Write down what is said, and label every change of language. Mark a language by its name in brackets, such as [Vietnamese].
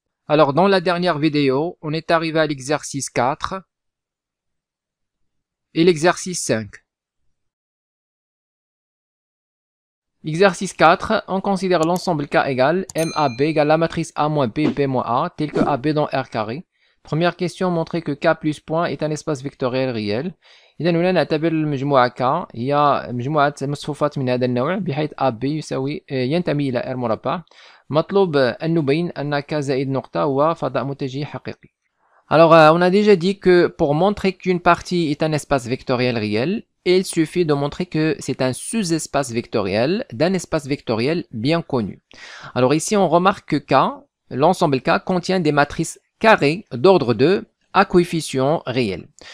[French] Alors dans la dernière vidéo, on est arrivé à l'exercice 4 et l'exercice 5. Exercice 4, on considère l'ensemble K égale MAB égale la matrice A moins B, B moins A, tel que AB dans R carré. Première question, montrer que K plus point est un espace vectoriel réel. [Arabic] إذا هنا نعتبر المجموعة K هي مجموعة مصفوفات من هذا النوع بحيث AB ينتمي إلى R مربع. مطلوب أن نبين أن K زائد نقطة هو فضاء متجه حقيقي. [French] Alors, on a déjà dit que pour montrer qu'une partie est un espace vectoriel réel, il suffit de montrer que c'est un sous-espace vectoriel d'un espace vectoriel bien connu. Alors ici, on remarque que K, l'ensemble K, contient des matrices carrées d'ordre 2 à coefficient réel.